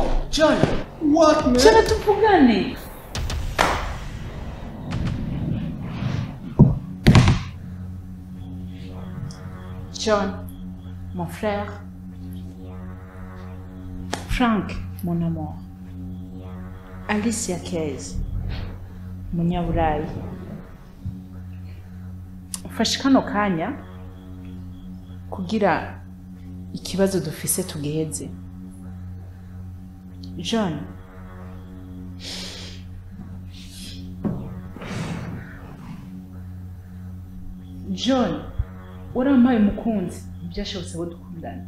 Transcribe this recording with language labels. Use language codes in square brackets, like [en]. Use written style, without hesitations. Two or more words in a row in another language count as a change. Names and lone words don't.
[rw] John, [en] What, man? [rw] chana tuvugane. [fr] John, mon frère. Frank, mon amour. [rw] Alicia Keys, munyaburayi. [rn] Ufashe kano kanya kugira ikibazo dufise tugiheze. [rw] John, warampaye umukunzi byashobotse ko dukundana.